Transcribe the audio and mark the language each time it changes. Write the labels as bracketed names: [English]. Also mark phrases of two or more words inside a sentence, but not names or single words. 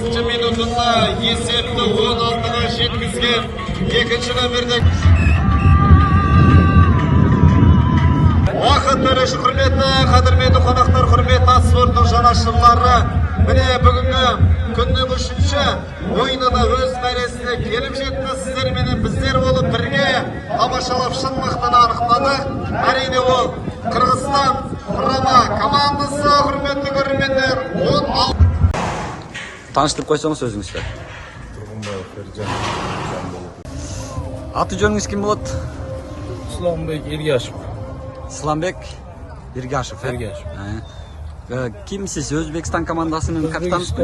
[Kazakh] minutunda esepni 16'ga жеткізген екінші нөмірде уақыт төреші құрметті қадірменді қонақтар, құрметті ат спортының жанашырлары, міне бүгінгі күннің үшінші ойынына өз мәресіне келіп жетті. Сіздерменен біздер болып бірге тамашалап шын мықтыны анықтадық. Әрине ол Қырғызстан құрама командасы. Құрметті көрермендер, 16. [Kyrgyz] Тааныштырып койсоңуз өзүңүздү. Тургунбаев Эржан Жамбыл. Аты жөнүңүз ким болот? Исламбек Эргашев. Исламбек Эргашев. Ким сиз? Өзбекстан командасынын капитанысызбы?